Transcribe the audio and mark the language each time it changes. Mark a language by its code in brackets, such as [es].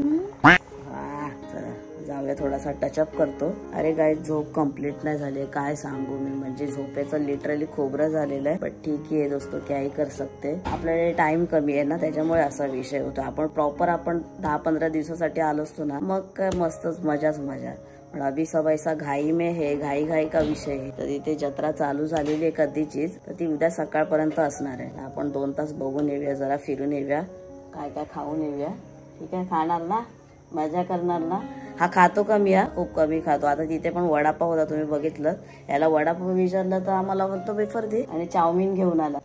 [mr] जाऊया, थोडासा टचअप करतो। अरे गाइस, झोप कंप्लीट नाही झाली, काय सांगू मी, म्हणजे झोपेचं लिटरली खोबरं झालेलं आहे। पण ठीक आहे [hi] दोस्तों, क्या कर सकते, [mr] आपल्याला टाइम कमी आहे ना, त्याच्यामुळे असा विषय होतो। आपण प्रॉपर 10-15 दिवसासाठी आलो असतो ना, मग काय मस्तच मजाच मजा। [hi] पण अभी सब ऐसा घाई में है, घाई का विषय आहे। [mr] तर इथे जत्रा चालू झालेली आहे कधीचीच, तर ती उद्या सकाळपर्यंत असणार आहे। आपण 2 तास बघून येऊया, जरा फिरून येऊया, काय काय खाऊन येऊया। ठीक आहे, खाणार ना, मजा करणार ना। हा खातो कमी, खूप कमी खातो। आता तिथे पण वडापाव होता, तुम्ही बघितलं। याला वडापाव विचारलं तर आम्हाला म्हणतो वेफर दे, आणि चाऊमिन घेऊन आला।